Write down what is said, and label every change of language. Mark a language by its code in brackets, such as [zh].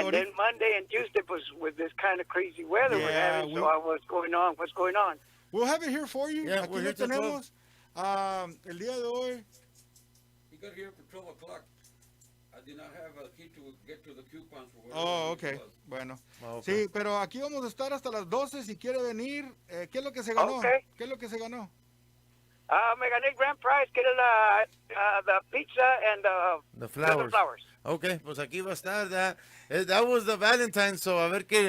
[en] And then Monday and Tuesday was with this kind of crazy weather we're having. So I was going on. What's going on? We'll have it here for you. Yeah, [es] Aquí [en] we're [es] lo [en] here till [es] tenemos. El día de hoy. [en] He got here for 12 o'clock. I did not have a key to get to the coupons. For Oh, okay. Bueno. Okay. [es] Sí, pero aquí vamos a estar hasta las 12 si quiere venir. ¿Qué es lo que se ganó? [en] Okay. [es] ¿Qué es lo que se ganó? Me gané [en] grand prize. Get the pizza and the flowers. [es] Okay, pues aquí va a estar. [en] That was the Valentine, so [es] a ver qué,